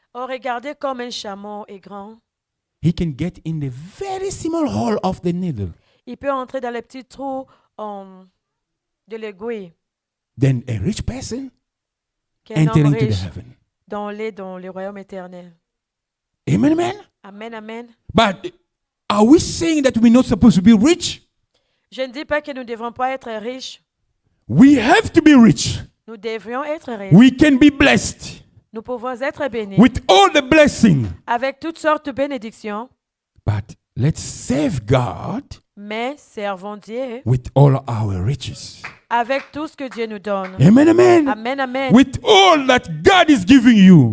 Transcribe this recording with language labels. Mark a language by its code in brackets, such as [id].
[fr] Oh, regardez comme un chameau est grand. [en] He can get in the very small hole of the needle. [fr] Il peut entrer dans les petits trous de l'aiguille. [en] Then a rich person [fr] Qu'un homme [en] entering to the [fr] riche [en] heaven. [fr] dans le royaume éternel. [en] Amen, amen. Amen, amen. But are we saying that we're not supposed to be rich? [fr] Je ne dis pas que nous ne devons pas être riches. [en] We have to be rich. [fr] Nous devrions être riches. [en] We can be blessed [fr] Nous pouvons être bénis [en] with all the blessing. [fr] avec toutes sortes de bénédictions. [en] But let's save God [fr] Mais servons Dieu [en] with all our riches. [fr] avec tout ce que Dieu nous donne. [en] Amen, amen. Amen, amen. With all that God is giving you,